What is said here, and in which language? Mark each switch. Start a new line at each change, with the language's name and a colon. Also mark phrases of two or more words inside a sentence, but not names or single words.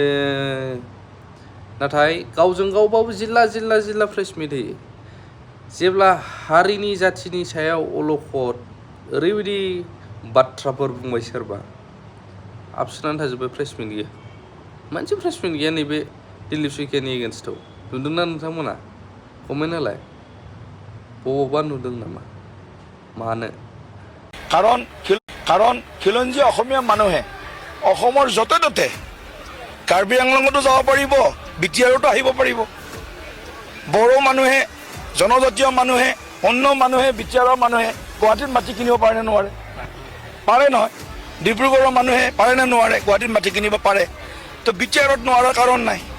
Bodo: नाथाय गावजों गावबाबो जिल्ला
English: press meet
Bodo: होयो जेब्ला हारिनि जाथिनि सायाव अलखद ओरैबायदि बाथ्राफोर बुंबाय सोरबा आबसुनानै थाजोब्बाय
English: press meet
Bodo: गैया मोनसे
English: press meet
Bodo: गैया नैबे दिलीप सयखियानि एगेन्स्टआव नुदोंना नोंथांमोना कमेन्ट होलाय बबावबा नुदों नामा मानो
Assamese: কাৰণ খিলঞ্জীয়া অসমীয়া মানুহে অসমৰ য'তে ত'তে কাৰ্বি আংলঙতো যাব পাৰিব বিটিআৰতো আহিব পাৰিব বড়ো মানুহে জনজাতীয় মানুহে অন্য মানুহে বিটিআৰৰ মানুহে গুৱাহাটীত মাটি কিনিব পাৰে নে নোৱাৰে পাৰে নহয় ডিব্ৰুগড়ৰ মানুহে পাৰে নে নোৱাৰে গুৱাহাটীত মাটি কিনিব পাৰে তো বিটিআৰত নোৱাৰাৰ কাৰণ নাই